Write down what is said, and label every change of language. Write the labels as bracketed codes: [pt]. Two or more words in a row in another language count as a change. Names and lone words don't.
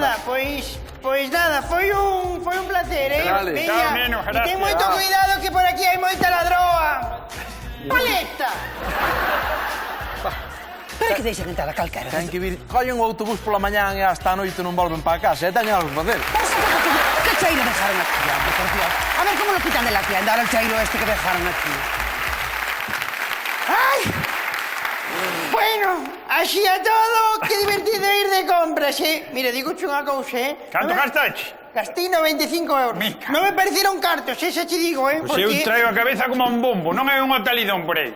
[gl] nada, pois nada, foi un placer, Vale. Veña, Chao, neno, e ten gracias. moito cuidado que por aquí hai moita ladroa. Paleta! Pero que deixen entrar a calquera. Ten que vir, collen o autobús pola mañán e hasta a noite non volven para casa, teñen algo que facer. [es] ¿Qué chairo dejaron aquí, hombre, por Dios? A ver, ¿cómo lo quitan de la tienda ahora el chairo este que dejaron aquí? [gl] Ai! Bueno, así a todo, que divertido ir de compras, Mira, digo unha cousa, Canto gastache? Gastei 95 euros. Mica. Non me pareceron cartos, esa te digo, Pois eu traigo a cabeza como un bombo, non é un hotelidón por aí.